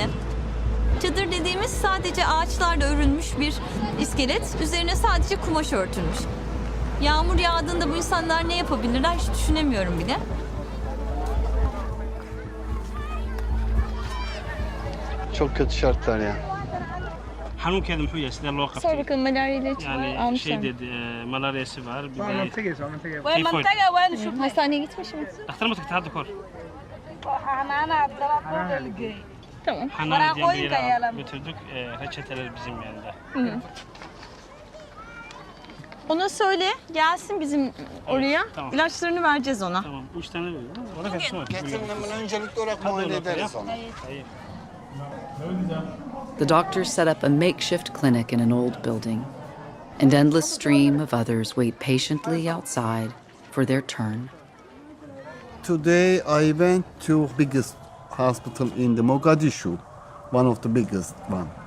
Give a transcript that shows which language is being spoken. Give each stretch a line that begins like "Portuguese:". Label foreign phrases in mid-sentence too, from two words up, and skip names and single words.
Turkish: Çadır dediğimiz sadece ağaçlarla örülmüş bir iskelet, üzerine sadece kumaş örtülmüş. Yağmur yağdığında bu insanlar ne yapabilirler hiç düşünemiyorum bile. Çok kötü şartlar ya.
Somali: Xanuunkeeda muxuu yahay sidee loo qabtay?
Turkish: Sor bakalım malaria ilacı var, Yani almışlar. şey dedi, malaryası var. Bir de Hastaneye gitmiş mi?
Somali: Dhakhtar ma tagtay hadda kahor?
Turkish: Tamam. Xanaan diye bir yere götürdük. Reçeteler bizim yanında. Hı. Ona söyle gelsin bizim oraya. Tamam. İlaçlarını vereceğiz ona. Tamam. 3 tane veriyorum. Ona kaçsın var. Getirin bunu öncelikle olarak muayene ederiz onu. Hayır.
English: The doctors set up a makeshift clinic in an old building. An endless stream of others wait patiently outside for their turn. Today I went to biggest hospital in the Mogadishu, one of the biggest one.